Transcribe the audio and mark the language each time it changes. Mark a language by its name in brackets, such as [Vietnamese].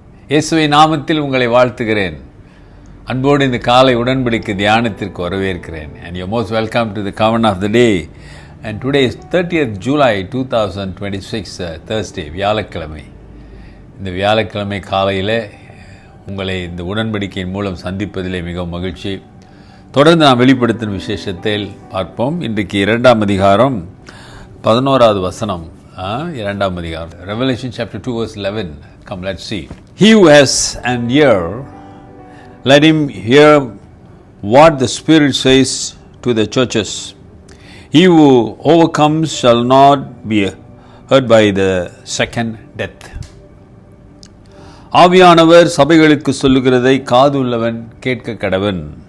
[Tamil] இயேசுவின் நாமத்தில் உங்களை வாழ்த்துகிறேன். அன்போடு இந்த காலை உடன்படிக்கை தியானத்திற்கு வரவேற்கிறேன். [English] And you're most welcome to the covenant of the day. And today is 30th July 2026, Thursday, வியாழக்கிழமை. [Tamil] இந்த வியாழக்கிழமை காலையில் உங்களை இந்த உடன்படிக்கையின் மூலம் சந்திப்பதிலே மிகவும் மகிழ்ச்சி. தொடர்ந்து நாம் வெளிப்படுத்தும் விசேஷத்தில் பார்ப்போம். இன்றைக்கு 2ஆம் அதிகாரம் 11வது வசனம். 2ஆம் அதிகாரம், [English] Revelation chapter 2 verse 11. Come, let's see. He who has an ear, let him hear what the Spirit says to the churches. He who overcomes shall not be hurt by the second death. [Tamil] ஆவியானவர் சபைகளுக்கு சொல்லுகிறதை காதுள்ளவன் கேட்க கடவன்.